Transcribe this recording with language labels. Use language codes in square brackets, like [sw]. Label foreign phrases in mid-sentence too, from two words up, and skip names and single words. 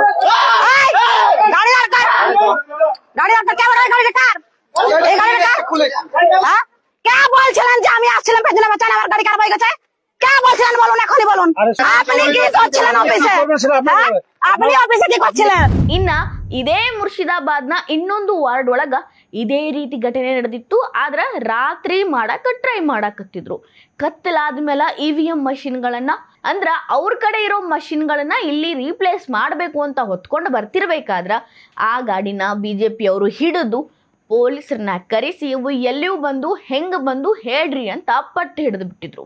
[bn] গাড়ি আর ক্যামেরা, গাড়িটা কার? এই গাড়িটা কার? হ্যাঁ? কে বলছিলেন যে আমি আসছিলাম পেছনে বাঁচান, আমার গাড়ি কার হয়ে গেছে? কে বলছিলেন বলুন, এখনই বলুন। আপনি কি করছিলেন অফিসে? আপনি অফিসে কি করছিলেন? [kn] ಇನ್ನ ಇದೇ ಮುರ್ಷಿದಾಬಾದ್ನ ಇನ್ನೊಂದು ವಾರ್ಡ್ ಒಳಗ ಇದೇ ರೀತಿ ಘಟನೆ ನಡೆದಿತ್ತು. ಆದ್ರ ರಾತ್ರಿ ಮಾಡಕ ಟ್ರೈ ಮಾಡಕತ್ತಿದ್ರು. ಕತ್ತಲಾದ್ಮೇಲೆ ಇವಿಎಂ ಮಷಿನ್ಗಳನ್ನ ಅಂದ್ರ ಅವ್ರ ಕಡೆ ಇರೋ ಮಷಿನ್ಗಳನ್ನ ಇಲ್ಲಿ ರೀಪ್ಲೇಸ್ ಮಾಡಬೇಕು ಅಂತ ಹೊತ್ಕೊಂಡು ಬರ್ತಿರ್ಬೇಕಾದ್ರ ಆ ಗಾಡಿನ ಬಿಜೆಪಿ ಅವರು ಹಿಡಿದು ಪೊಲೀಸರನ್ನ ಕರೆಸಿ ಇವು ಎಲ್ಲಿಯೂ ಬಂದು ಹೆಂಗ್ ಬಂದು ಹೇಳ್ರಿ ಅಂತ ಪಟ್ಟು ಹಿಡಿದು ಬಿಟ್ಟಿದ್ರು.